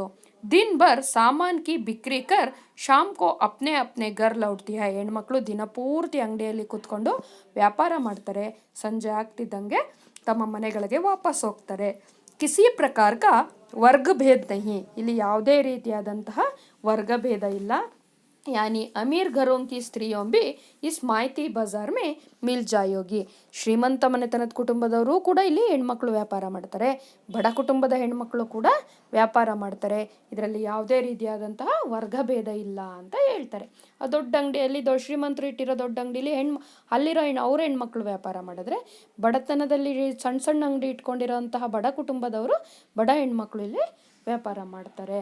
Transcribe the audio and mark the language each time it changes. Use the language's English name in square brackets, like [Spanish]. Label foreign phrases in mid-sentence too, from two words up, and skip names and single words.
[Hindi] दिन भर सामान की बिक्री कर शाम को अपने घर लौटती है. [Kannada] ಹೆಣ್ಮಕ್ಳು ದಿನಪೂರ್ತಿ ಅಂಗಡಿಯಲ್ಲಿ ಕೂತ್ಕೊಂಡು ವ್ಯಾಪಾರ ಮಾಡ್ತಾರೆ, ಸಂಜೆ ಆಗ್ತಿದ್ದಂಗೆ ತಮ್ಮ ಮನೆಗಳಿಗೆ ವಾಪಸ್ ಹೋಗ್ತಾರೆ. [Hindi] किसी प्रकार का वर्गभेद नहीं. [Kannada] ಇಲ್ಲಿ ಯಾವುದೇ ರೀತಿಯಾದಂತಹ ವರ್ಗಭೇದ ಇಲ್ಲ. [Hindi] यानी अमीर घरों की स्त्रियों भी इस माहिती बाजार में मिल जाएगी. [Kannada] ಶ್ರೀಮಂತ ಮನೆತನದ ಕುಟುಂಬದವರು ಕೂಡ ಇಲ್ಲಿ ಹೆಣ್ಮಕ್ಳು ವ್ಯಾಪಾರ ಮಾಡ್ತಾರೆ, ಬಡ ಕುಟುಂಬದ ಹೆಣ್ಮಕ್ಳು ಕೂಡ ವ್ಯಾಪಾರ ಮಾಡ್ತಾರೆ. ಇದರಲ್ಲಿ ಯಾವುದೇ ರೀತಿಯಾದಂತಹ ವರ್ಗಭೇದ ಇಲ್ಲ ಅಂತ ಹೇಳ್ತಾರೆ. ಆ ದೊಡ್ಡ ಅಂಗಡಿಯಲ್ಲಿ ಶ್ರೀಮಂತರು ಇಟ್ಟಿರೋ ದೊಡ್ಡ ಅಂಗಡಿಲಿ ಅಲ್ಲಿರೋ ಅವ್ರ ಹೆಣ್ಮಕ್ಳು ವ್ಯಾಪಾರ ಮಾಡಿದ್ರೆ, ಬಡತನದಲ್ಲಿ ಸಣ್ಣ ಅಂಗಡಿ ಇಟ್ಕೊಂಡಿರೋಂತಹ ಬಡ ಕುಟುಂಬದವರು ಬಡ ಹೆಣ್ಮಕ್ಳು ಇಲ್ಲಿ ವ್ಯಾಪಾರ ಮಾಡ್ತಾರೆ.